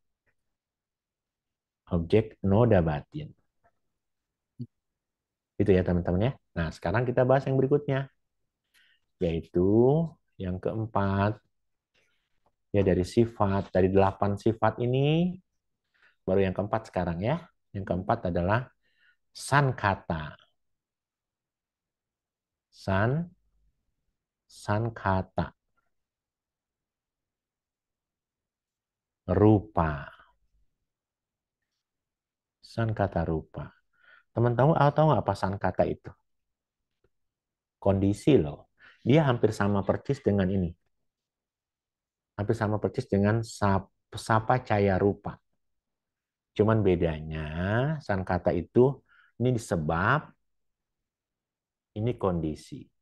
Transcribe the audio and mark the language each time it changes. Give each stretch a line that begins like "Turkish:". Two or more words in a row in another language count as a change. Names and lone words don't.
Indonesian: Objek noda batin. Itu ya teman-teman ya. Nah, sekarang kita bahas yang berikutnya, yaitu yang keempat, ya dari sifat. Dari 8 sifat ini, baru yang keempat sekarang ya. Yang keempat adalah sankata. Sankata. Rupa.
Pali: Sankata rupa.
Indonesian: Teman-teman tahu nggak apa sankata itu? Kondisi loh. Dia hampir sama persis dengan ini. Hampir sama persis dengan
Pali: sapa caya rupa.
Indonesian: Cuman bedanya sankata itu ini sebab, ini kondisi.